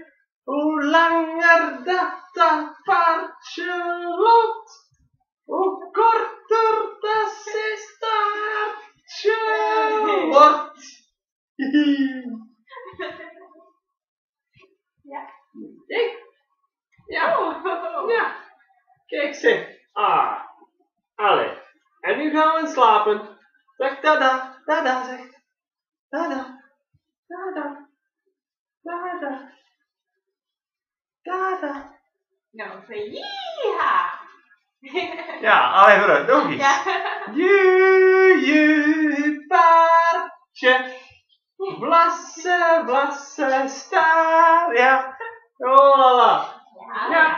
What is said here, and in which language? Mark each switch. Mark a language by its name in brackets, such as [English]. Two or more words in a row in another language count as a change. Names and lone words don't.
[Dutch] Hoe langer dat paardje loopt, hoe korter dat zijn staartje wordt. Ja. Ik? Ja. Ja. Kijk zeg. Ah. Allee. En nu gaan we slapen. Zeg tada. Tada zeg. Tada. Tada. Tada. Tada. Nou, [English] say yeeha. [Dutch] Ja, allee vooruit. Nog eens. Ja. Juju paardje. Vlassen, vlassen, staar. Ja. Oh la la. Ja.